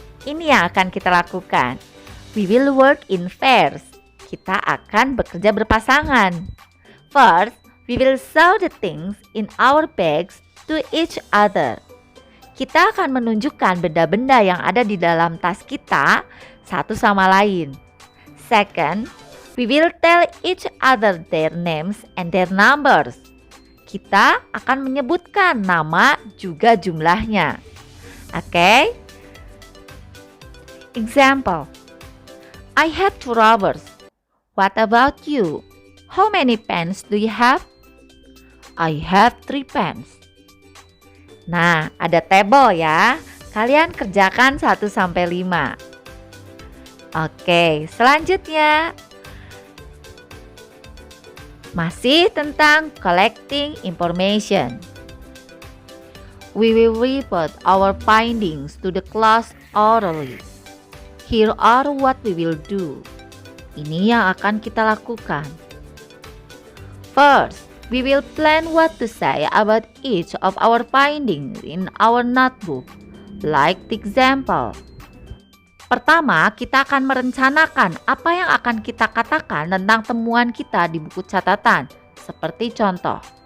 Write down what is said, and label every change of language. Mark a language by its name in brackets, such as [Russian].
[Indonesian] Ini yang akan kita lakukan. [English] We will work in pairs. [Indonesian] Kita akan bekerja berpasangan. [English] First, we will show the things in our bags to each other. [Indonesian] Kita akan menunjukkan benda-benda yang ada di dalam tas kita satu sama lain. [English] Second, we will tell each other their names and their numbers. [Indonesian] Kita akan menyebutkan nama juga jumlahnya. [English] Okay? Example. I have 2 rubbers. What about you? How many pens do you have? I have 3 pens. [Indonesian] Nah, ada [English] table ya. [Indonesian] Kalian kerjakan 1 sampai 5. Oke, selanjutnya masih tentang [English] collecting information. We will report our findings to the class orally. Here are what we will do. [Indonesian] Ini yang akan kita lakukan. [English] First, we will plan what to say about each of our findings in our notebook, like the example. [Indonesian] Pertama, kita akan merencanakan apa yang akan kita katakan tentang temuan kita di buku catatan, seperti contoh.